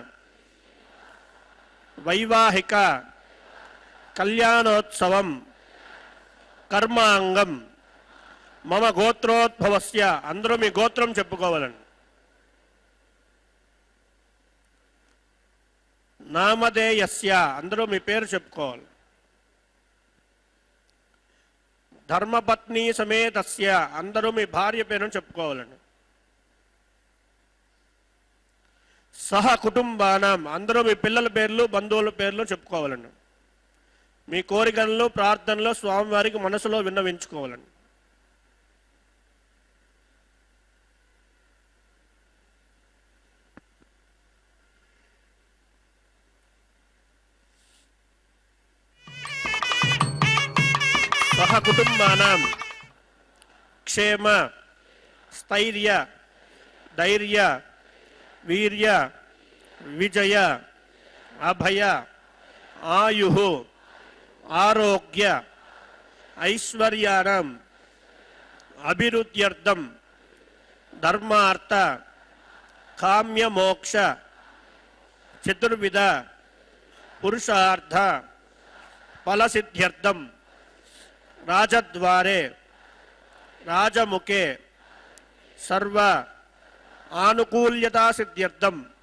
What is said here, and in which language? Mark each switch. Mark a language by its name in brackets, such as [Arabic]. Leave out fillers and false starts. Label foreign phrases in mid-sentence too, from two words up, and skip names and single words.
[Sanskrit] वैवाहिक कल्याणोत्सवं कर्मांगं मम गोत्रोद्भवस्य [Telugu] అందరూ మీ గోత్రం చెప్పుకోవాలండి नामधेयस्य अंदरू మీ పేరు చెప్పుకోవాలి [Sanskrit] ధర్మపత్ని సమేతస్య [Telugu] అందరూ మీ భార్య పేరును చెప్పుకోవాలండి [Sanskrit] సహ కుటుంబానాం [Telugu] అందరూ మీ పిల్లల పేర్లు బంధువుల పేర్లు చెప్పుకోవాలండి మీ కోరికలను ప్రార్థనలు స్వామివారికి మనసులో విన్నవించుకోవాలండి [Sanskrit] సహ కుటుంబానాం క్షేమ స్థైర్య ధైర్య वीर्य विजय अभय आयुः आरोग्य ऐश्वर्याणां अभिवृद्ध्यर्थं धर्मार्थ काम्य मोक्ष चतुर्विध पुरुषार्थ फलसिद्ध्यर्थं राजद्वारे राजमुखे सर्व आनुकूल्यता सिद्ध्यर्थं